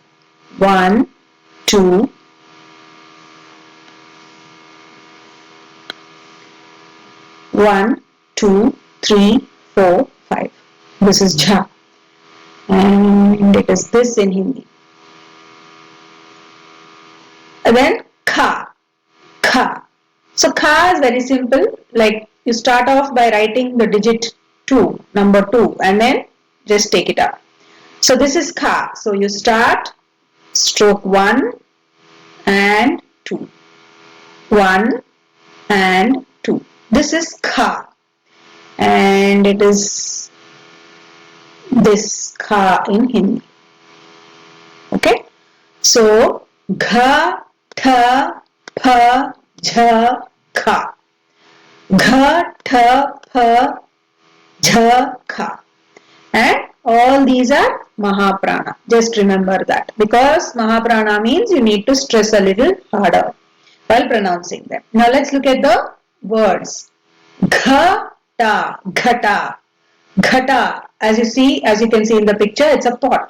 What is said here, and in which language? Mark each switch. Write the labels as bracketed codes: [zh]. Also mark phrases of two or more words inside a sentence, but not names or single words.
[en] 1, 2, 1, 2, 3, 4, 5. This is jha. And it is this in Hindi. And then kha. Kha. So kha is very simple. Like you start off by writing the digit 2, number 2, and then just take it up. So this is kha. So you start stroke 1 and 2. 1 and 2. This is kha. And it is this kha in Hindi. Okay. So gha, tha, pha, jha, kha. Gha, tha, pha, jha, kha. And all these are Mahaprana. Just remember that. Because Mahaprana means you need to stress a little harder while pronouncing them. Now let's look at the words. Ghata, ghata. Ghata, as you can see in the picture, it's a pot.